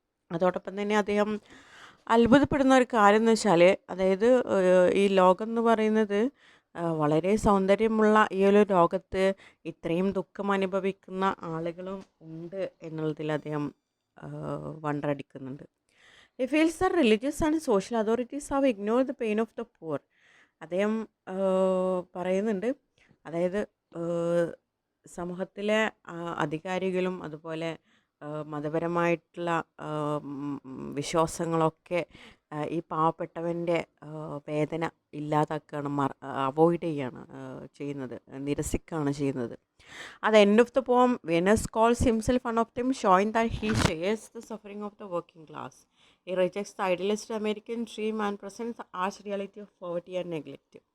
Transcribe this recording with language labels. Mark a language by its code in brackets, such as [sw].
[ml] അതോടൊപ്പം തന്നെ അദ്ദേഹം അത്ഭുതപ്പെടുന്ന ഒരു കാര്യം എന്ന് വെച്ചാൽ, അതായത് ഈ ലോകം എന്ന് പറയുന്നത് വളരെ സൗന്ദര്യമുള്ള ഈ ഒരു ലോകത്ത് ഇത്രയും ദുഃഖം അനുഭവിക്കുന്ന ആളുകളും ഉണ്ട് എന്നുള്ളതിൽ അദ്ദേഹം വണ്ടറടിക്കുന്നുണ്ട്. [en] He feels that religious and social authorities have ignored the pain of the poor. [ml] അദ്ദേഹം പറയുന്നുണ്ട്, അതായത് സമൂഹത്തിലെ അധികാരികളും അതുപോലെ മതപരമായിട്ടുള്ള വിശ്വാസങ്ങളൊക്കെ ഈ പാവപ്പെട്ടവൻ്റെ വേദന ഇല്ലാതാക്കുകയാണ്, അവോയ്ഡ് ചെയ്യാണ് ചെയ്യുന്നത്, നിരസിക്കുകയാണ് ചെയ്യുന്നത്. [en] At the end of the poem, Venus calls himself one of them, showing that he shares the suffering of the working class. He rejects the idealist American dream and presents the harsh reality of poverty and neglect.